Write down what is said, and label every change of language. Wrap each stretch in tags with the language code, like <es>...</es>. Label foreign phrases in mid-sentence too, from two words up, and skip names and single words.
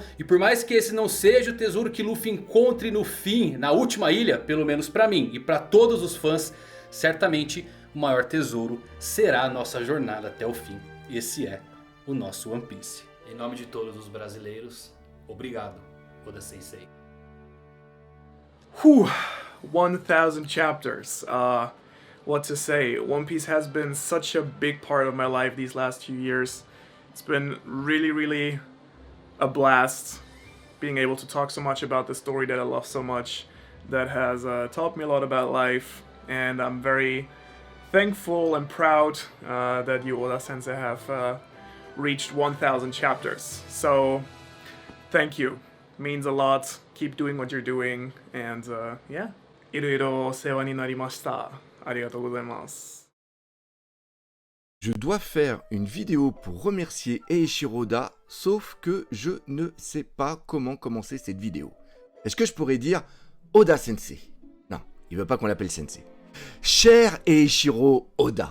<pt>E por mais que esse não seja o tesouro que Luffy encontre no fim, na última ilha, pelo menos pra mim e pra todos os fãs, certamente o maior tesouro será a nossa jornada até o fim. Esse é o nosso One Piece. Em nome de todos os brasileiros, obrigado, Oda Sensei.</pt> <en>1,000 chapters. What to say? One Piece has been such a big part of my life these last few years. It's been really a blast being able to talk so much about the story that I love so much, that has taught me a lot about life, and I'm very thankful and proud that you, Oda Sensei, have reached 1,000 chapters. So thank you, means a lot. Keep doing what you're doing, and yeah,</en> <ja>いろいろお世話になりました。ありがとうございます。</ja> <fr>Je dois faire une vidéo pour remercier Eiichiro Oda, sauf que je ne sais pas comment commencer cette vidéo. Est-ce que je pourrais dire Oda Sensei? Non, il veut pas qu'on l'appelle Sensei. Cher Eiichiro Oda.</fr>